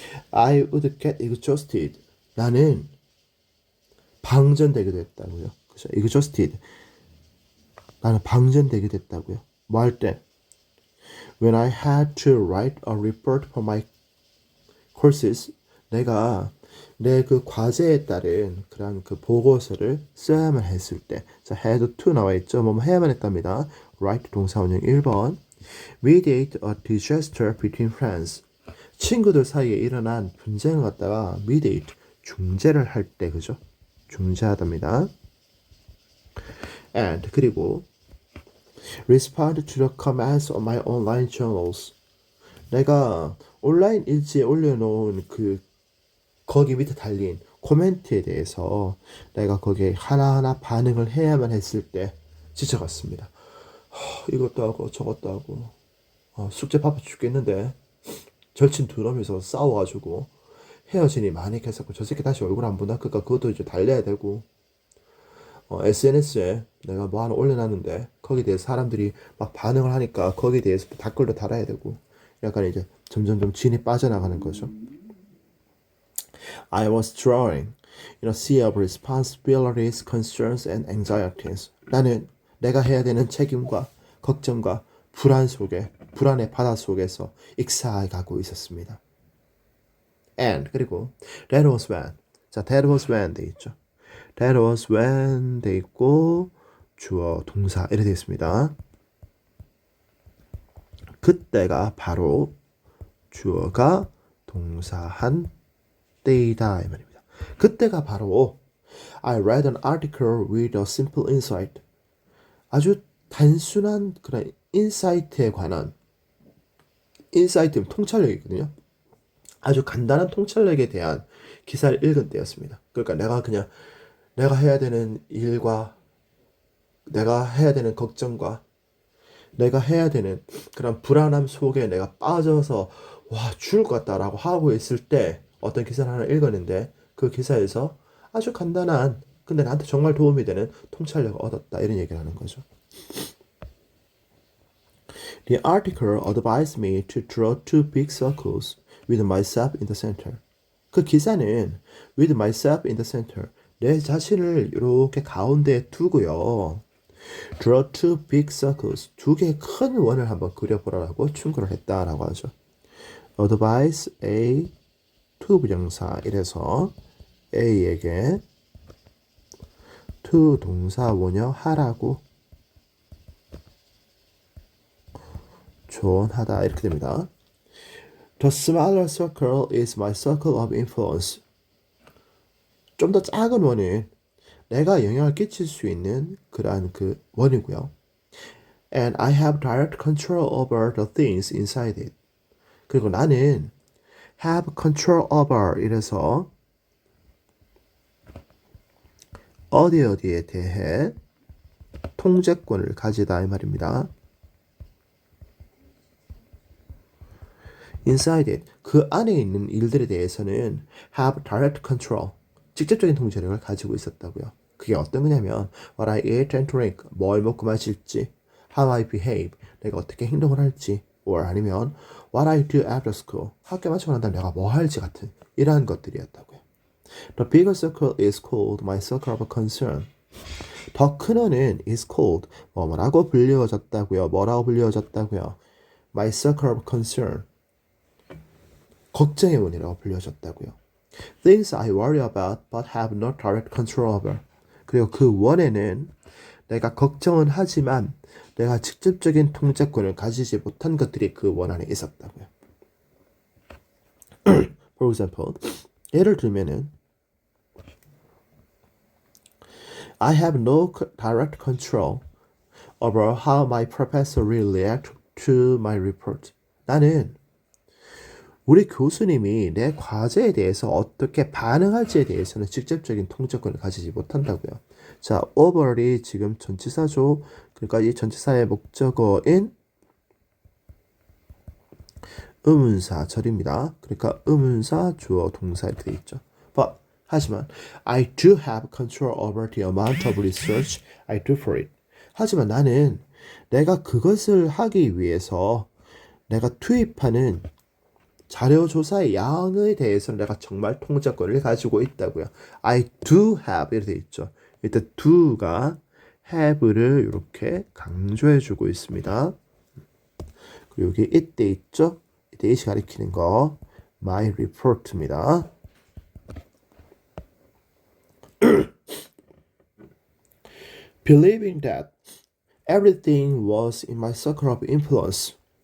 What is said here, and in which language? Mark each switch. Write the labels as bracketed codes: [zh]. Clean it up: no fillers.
[en] I would get exhausted. [ko] 나는 방전되기도 했다고요. 그죠? exhausted. 나는 방전되기도 했다고요. 뭐 할 때? [en] When I had to write a report for my courses. [ko] 내가 내 그 과제에 따른 그런 그 보고서를 써야만 했을 때. 자, [en] had to [ko] 나와 있죠. 뭐 해야만 했답니다. write 동사원형 1번. [en] mediate a disaster between friends. [ko] 친구들 사이에 일어난 분쟁을 갖다가 mediate 중재를 할 때 그죠? 중재하답니다. [en] and [ko] 그리고 [en] respond to the comments on my online journals. [ko] 내가 온라인 일지에 올려놓은 그 거기 밑에 달린 코멘트에 대해서 내가 거기에 하나하나 반응을 해야만 했을 때 지쳐갔습니다. 이것도 하고 저것도 하고 숙제 바빠 죽겠는데 절친 두 놈이서 싸워가지고 헤어지니 많이 했었고 저 새끼 다시 얼굴 안 본다 그러니까 그것도 이제 달래야 되고 SNS에 내가 뭐 하나 올려놨는데 거기에 대해서 사람들이 막 반응을 하니까 거기에 대해서 댓글도 달아야 되고 약간 이제 점점점 진이 빠져나가는 거죠. [en] I was drawing in a sea of responsibilities, concerns, and anxieties. [ko] 나는 내가 해야 되는 책임과 걱정과 불안의 바다 속에서 익사해가고 있었습니다. [en] And [ko] 그리고 [en] that was when. [ko] 자, [en] that was when [ko] 돼 있죠. [en] That was when [ko] 돼 있고 주어 동사 이렇게 되어 있습니다. 그때가 바로 주어가 동사한 때이다 이 말입니다. 그때가 바로 [en] I read an article with a simple insight. [ko] 아주 단순한 그런 인사이트에 관한 인사이트는 통찰력이거든요. 아주 간단한 통찰력에 대한 기사를 읽은 때였습니다. 그러니까 내가 해야 되는 일과 내가 해야 되는 걱정과 내가 해야 되는 그런 불안함 속에 내가 빠져서 와 죽을 것 같다라고 하고 있을 때 어떤 기사를 하나 읽었는데 그 기사에서 아주 간단한 근데 나한테 정말 도움이 되는 통찰력을 얻었다 이런 얘기를 하는 거죠. [en] The article advised me to draw two big circles with myself in the center. [ko] 그 기사는 [en] with myself in the center [ko] 내 자신을 이렇게 가운데에 두고요. [en] Draw two big circles [ko] 두 개의 큰 원을 한번 그려보라고 충고를 했다라고 하죠. [en] Advise A to [ko] 부정사 이래서 A에게 to 동사 원형 하라고 조언하다 이렇게 됩니다. [en] The smaller circle is my circle of influence. [ko] 좀 더 작은 원은 내가 영향을 끼칠 수 있는 그러한 그 원이고요. [en] And I have direct control over the things inside it. [ko] 그리고 나는 [en] have control over [ko] 이래서 어디에 대해 통제권을 가지다 이 말입니다. [en] Inside it [ko] 그 안에 있는 일들에 대해서는 [en] have direct control [ko] 직접적인 통제력을 가지고 있었다고요. 그게 어떤 거냐면 [en] what I eat and drink [ko] 뭘 먹고 마실지 [en] how I behave [ko] 내가 어떻게 행동을 할지 [en] or [ko] 아니면 [en] what I do after school [ko] 학교 마치고 난 다음에 내가 뭐 할지 같은 이러한 것들이었다고요. [en] The bigger circle is called my circle of concern. [ko] 더 큰 원은 [en] is called [ko] 뭐라고 불리워졌다고요. 뭐라고 불리워졌다고요. [en] My circle of concern [ko] 걱정의 원이라고 불려졌다고요. [en] Things I worry about but have no direct control over. [ko] 그리고 그 원에는 내가 걱정은 하지만 내가 직접적인 통제권을 가지지 못한 것들이 그 원 안에 있었다고요. [en] For example, [ko] 예를 들면은 [en] I have no direct control over how my professor will react to my report. [ko] 나는 우리 교수님이 내 과제에 대해서 어떻게 반응할지에 대해서는 직접적인 통제권을 가지지 못한다고요. 자, over이 지금 전치사죠. 그러니까 이 전치사의 목적어인 의문사절입니다. 그러니까 의문사, 주어, 동사 이렇게 되어 있죠. [en] But, [ko] 하지만 [en] I do have control over the amount of research I do for it. [ko] 하지만 나는 내가 그것을 하기 위해서 내가 투입하는 자료 조사의 양에 대해서는 내가 정말 통제권을 가지고 있다고요. [en] I do have [ko] 이렇게 되어 있죠. 일단 do가 have를 이렇게 강조해주고 있습니다. 그리고 여기 it 돼 있죠. 이때 it이 가리키는 거 [en] my report [ko] 입니다. [en] Believing that everything was in my circle of influence.